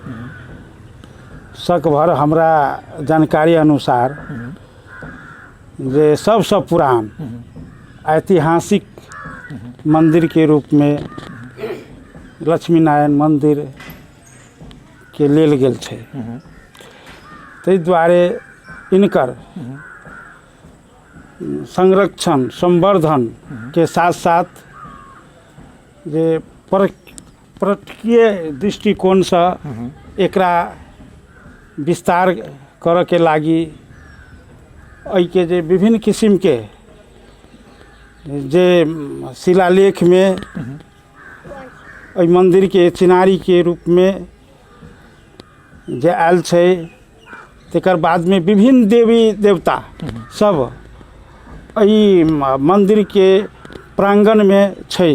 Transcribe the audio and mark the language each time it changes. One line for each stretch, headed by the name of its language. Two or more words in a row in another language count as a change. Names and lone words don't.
Maithili: सकभर हमरा जानकारी अनुसार जे सबसे पुरान ऐतिहासिक मंदिर के रूप में लक्ष्मी नारायण मंदिर के लेल गेल छै। ताहि दुआरे इनकर संरक्षण संवर्धन के साथ साथ जे पर्यटकीय दृष्टिकोण से एकरा विस्तार करऽ के लागी एहि के जे विभिन्न किस्म के जे शिलालेख में एहि मंदिर के चिनारी के रूप में जे आयल छै, तकर बाद में विभिन्न देवी देवता सब एहि मंदिर के प्रांगण में छै।